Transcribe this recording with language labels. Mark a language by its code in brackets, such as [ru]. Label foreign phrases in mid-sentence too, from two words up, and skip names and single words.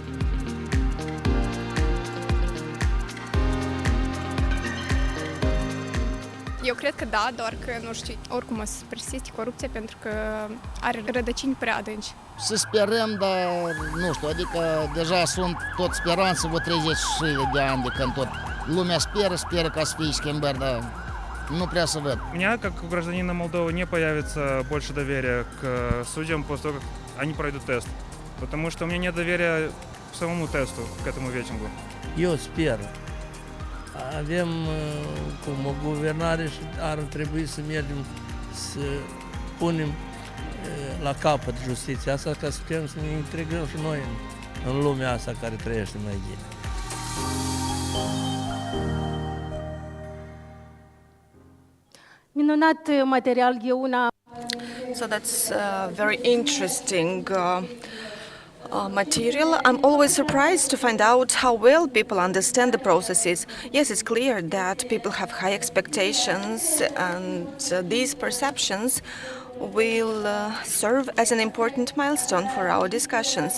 [ro] Eu cred că da, doar că, nu știu, oricum o să persiste corupția pentru că are rădăcini prea adânci. Să sperăm, dar nu știu, adică deja sunt tot speranțe, vreo 30 de ani de când tot lumea speră ca să fie schimbări, dar nu пrea să văd. [ru] У меня, как у гражданина Молдовы, не появится больше доверия к судьям после того, как они пройдут тест. Потому что у меня нет доверия к самому тесту, к этому ветингу. [ro] Eu sper. Avem cum o guvernare și ar trebui să mergem să punem la capăt justiția asta ca să putem să ne integrăm și noi în lumea asta care trăiește mai bine. Minunat material, e una. [en] So that's very interesting material. I'm always surprised to find out how well people understand the processes. Yes, it's clear that people have high expectations, and these perceptions will serve as an important milestone for our discussions.